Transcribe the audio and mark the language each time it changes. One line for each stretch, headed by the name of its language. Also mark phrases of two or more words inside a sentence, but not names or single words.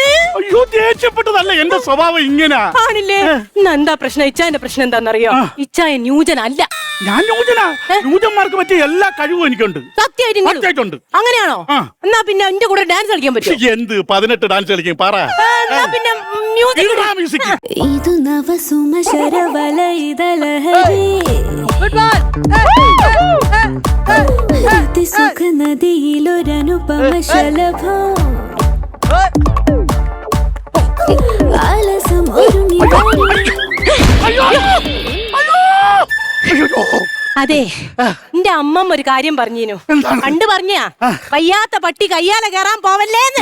Malayalam: അയ്യോ, ദേഷ്യപ്പെട്ടതല്ല, എന്റെ സ്വഭാവം ഇങ്ങനെ ആണില്ലേ? എന്താ പ്രശ്നം? ഇച്ചായന്റെ പ്രശ്നം എന്താണെന്നറിയോ? ഇച്ചായ ന്യൂജനല്ല. ഞാൻ ന്യൂജനാ. ന്യൂജന്മാർക്ക് പറ്റിയ എല്ലാ കഴിവും എനിക്കുണ്ട്. സത്യമായിട്ടുണ്ട്. അങ്ങനെയാണോ? എന്നാ പിന്നെ എന്റെ കൂടെ ഡാൻസ് കളിക്കാൻ പറ്റും? എന്ത് 18 ഡാൻസ് കളിക്കും? പറ. പിന്നെ മ്യൂസിക്. ഇതു നവ സുമശരവല ഇദലഹരി സുഖ നദിയിലൊരനുപമ ശലഭ ആലസം ഒരുങ്ങി. അതെ, എന്റെ അമ്മമ്മ ഒരു കാര്യം പറഞ്ഞീനു. പണ്ട് പറഞ്ഞാ, വയ്യാത്ത പട്ടി കയ്യാലെ കയറാൻ പോവല്ലേന്ന്.